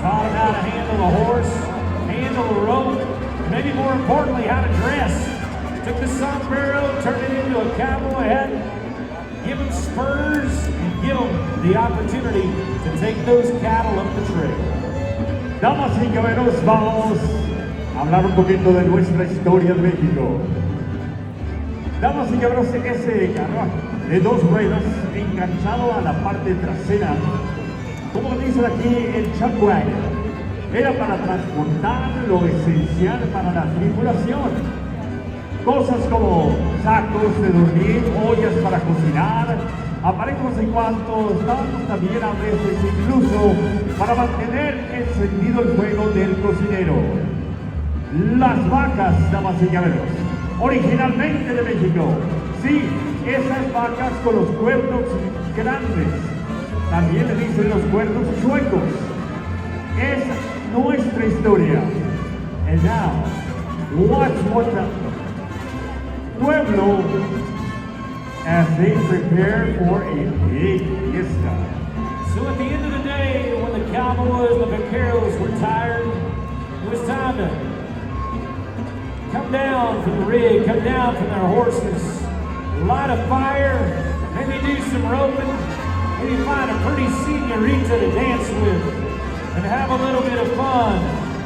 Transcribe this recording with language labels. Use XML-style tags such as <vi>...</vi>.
<en>Taught them how to handle a horse, handle a rope, and maybe more importantly, how to dress. Took the sombrero, turned it into a cowboy hat, give them spurs, and give them the opportunity to take those cattle up the trail.</en> <es>Damas y caballeros, vamos a hablar un poquito de nuestra historia de México. Damas y caballeros, ese carruaje de 2 ruedas enganchado a la parte trasera, como dicen aquí, el chuck wagon, era para transportar lo esencial para la tripulación. Cosas como sacos de dormir, ollas para cocinar, aparejos en cuanto estábamos también a veces incluso para mantener encendido el fuego del cocinero. Las vacas, damas y caballeros, originalmente de México. Sí, esas vacas con los cuernos grandes, también le dicen los cuernos chuecos. Es nuestra historia.</es> <en>And now, watch what the pueblo as they prepare for a big fiesta. So at the end of the day, when the cowboys and the vaqueros were tired, it was time to come down from the rig, come down from their horses, light a fire, maybe do some roping, maybe find a pretty señorita to dance with, and have a little bit of fun.</en>